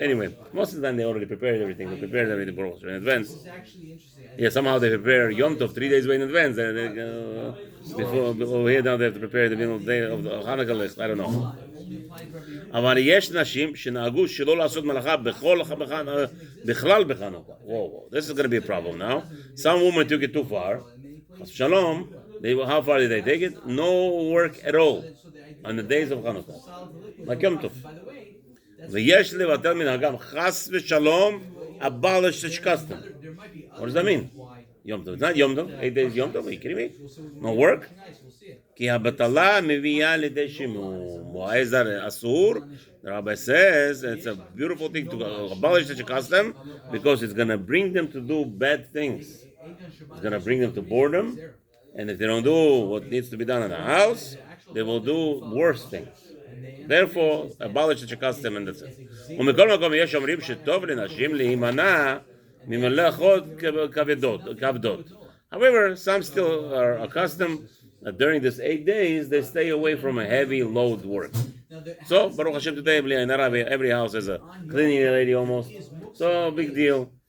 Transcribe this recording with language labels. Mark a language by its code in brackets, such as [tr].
[en] Anyway, most of the time they already prepared everything. They prepared everything in advance. Yeah, somehow they prepare Yom Tov 3 days in advance. Before over here now they have to prepare the middle day of the Hanukkah list. I don't know. [he] אבל יש נשים שנהגו שלא לעשות מלאכה בכלל בחנוכה. [en] Whoa, this is going to be a problem now. Some women took it too far. Shalom, how far did they take it? No work at all on the days of Hanukkah. like Yom Tov. [he] ויש לבטל מנהגם חס ושלום [en] abolish such custom. What does that mean? Yom Tov. It's not Yom Tov. 8 days Yom Tov. Are you kidding me? No work? [he] כי הבטלה מביאה לידי שימום. [en] Why is that asur? The rabbi says it's a beautiful thing to abolish such a custom because it's going to bring them to do bad things. It's going to bring them to boredom, and if they don't do what needs to be done in the house, they will do worse things. Therefore, abolish such a custom, and that's it. [he] ומכל מקום יש אומרים שטוב לנשים להימנע ממלאכות כבדות. [en] However, some still are accustomed that during these 8 days they stay away from a heavy load work. So, Baruch Hashem today, every house has a cleaning lady almost. So, big deal.